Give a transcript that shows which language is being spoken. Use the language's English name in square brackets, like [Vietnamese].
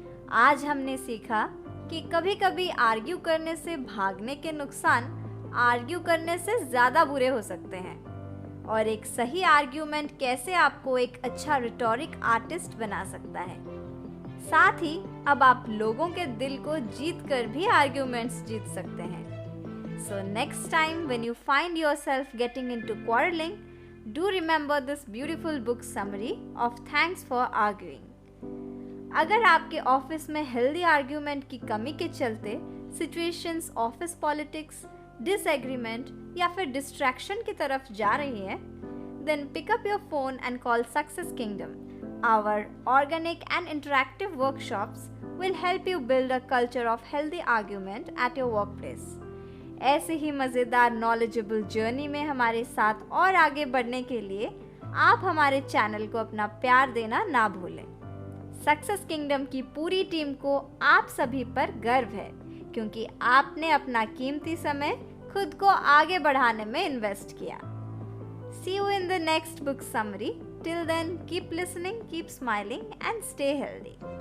[Hindi] आज हमने सीखा कि कभी-कभी आर्ग्यू करने से भागने के नुकसान आर्ग्यू करने से ज़्यादा बुरे हो सकते हैं, और एक सही आर्ग्यूमेंट कैसे आपको एक अच्छा रिटोरिक आर्टिस्ट बना सकता है। साथ ही अब आप लोगों के दिल को जीत कर भी आर्ग्यूमेंट्स जीत सकते हैं। [English] So next time when you find yourself getting into quarreling, do remember this beautiful book summary of Thanks for Arguing. [Hindi] अगर आपके ऑफिस में हेल्दी आर्ग्यूमेंट की कमी के चलते सिचुएशंस ऑफिस पॉलिटिक्स, डिसएग्रीमेंट या फिर डिस्ट्रैक्शन की तरफ जा रही है, [English] then pick up your phone and call Success Kingdom. Our organic and interactive workshops will help you build a culture of healthy argument at your workplace. [Hindi] ऐसे ही मज़ेदार knowledgeable journey में हमारे साथ और आगे बढ़ने के लिए आप हमारे चैनल को अपना प्यार देना ना भूलें। सक्सेस किंगडम की पूरी टीम को आप सभी पर गर्व है, क्योंकि आपने अपना कीमती समय खुद को आगे बढ़ाने में इन्वेस्ट किया। [English] See you in the next book summary. Till then, keep listening, keep smiling and stay healthy.